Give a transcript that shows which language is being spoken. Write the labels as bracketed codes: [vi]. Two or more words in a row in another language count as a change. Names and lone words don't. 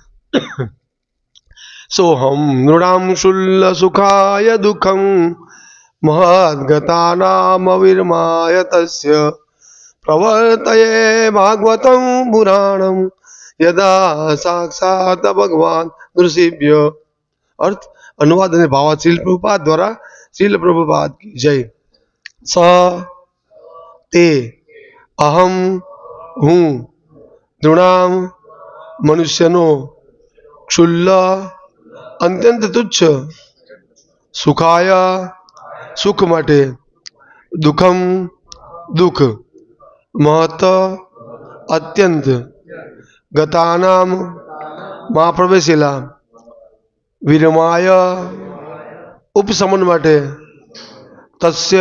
[sa] सोहम नृणाम शूल सुखाय दुखम महद्गतानामविर्माय तस्य प्रवर्तये भागवतं पुराणं यदा साक्षात भगवान नृसिंह। [gu] अर्थ अनुवाद અને ભાવાર્થ શ્રીલ પ્રભુપાદ દ્વારા શ્રીલ પ્રભુપાદ [hi] की जय। [sa] स ते अहम हूँ नृणाम मनुष्यनो क्षुल्ल [gu] અત્યંત તુચ્છ [sa] સુખાય [gu] સુખ માટે દુઃખમ દુઃખ મહત અત્યંત ગતાનામ માં પ્રવેશેલા વિરમાય ઉપશમન માટે તસ્ય